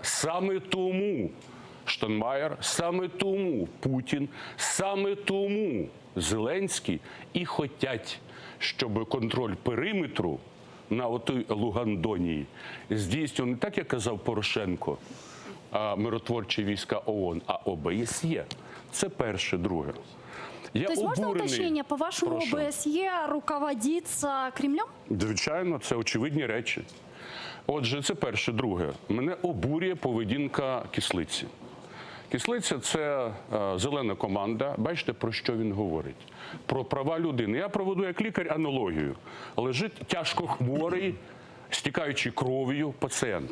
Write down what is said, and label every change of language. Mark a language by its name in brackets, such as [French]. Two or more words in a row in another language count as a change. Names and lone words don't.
[Ukrainian] Саме тому Штайнмаєр, саме тому Путін, саме тому Зеленський і хотять, щоб контроль периметру на отой Лугандонії здійснював не так, як казав Порошенко, миротворчі війська ООН, а ОБСЄ. Це перше. Друге. [Russian] То есть можно уточнение? По-вашему, ОБСЕ руководится Кремлем? [Ukrainian] Звичайно, це очевидні речі. Отже, це перше. Друге. Мене обурює поведінка Кислиці. Кислиця – це зелена команда. Бачите, про що він говорить? Про права людини. Я проведу як лікар аналогію. Лежить тяжко хворий, стікаючи кров'ю пацієнт.